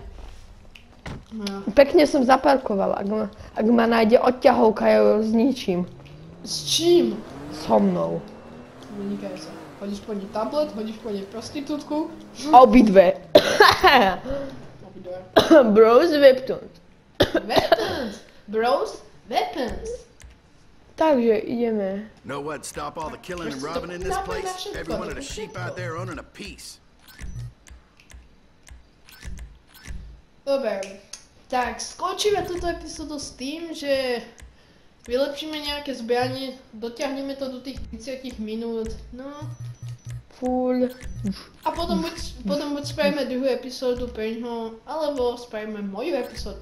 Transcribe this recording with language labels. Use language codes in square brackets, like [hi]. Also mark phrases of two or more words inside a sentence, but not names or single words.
[sk] No. Pekne som zaparkoval, ak ma nájde odťahovka, ja ju zničím. S čím? So mnou. Vynikaj sa. Hodíš po nej tablet, hodíš po nej prostitútku. Obidve. Obidve. [en] Bros weapons. Weapons! Bros, weapons! [sk] Takže ideme. [en] Know what'd stop all the killing and robbing in this place? Every one of the sheep out there owning a piece. [sk] Dobre, tak skončíme túto epizódu s tým, že vylepšíme nejaké zbranie, dotiahneme to do tých 30 minút, no. Full. A potom buď spravíme druhú epizódu pre ňoho, alebo spravíme moju epizódu.